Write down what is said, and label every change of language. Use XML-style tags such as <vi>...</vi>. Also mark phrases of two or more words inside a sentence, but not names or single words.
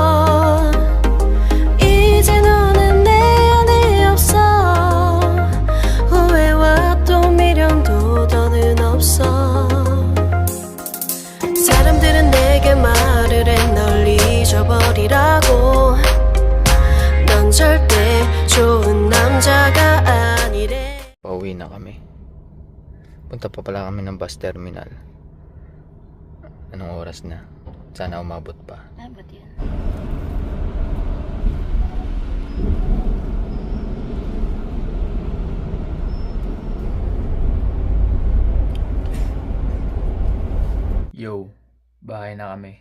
<ko>이제 너는 내 안에 없어 후회와 또 미련도 더는 없어 사람들은 내게 말을 해 널 잊어버리라고 넌 절대 좋은 남자가 아니래</ko> <tl>Pauwi na kami. Punta pa pala kami ng bus terminal. Anong oras na? Sana umabot pa. Abot yun. Yo, bahay na kami.</tl>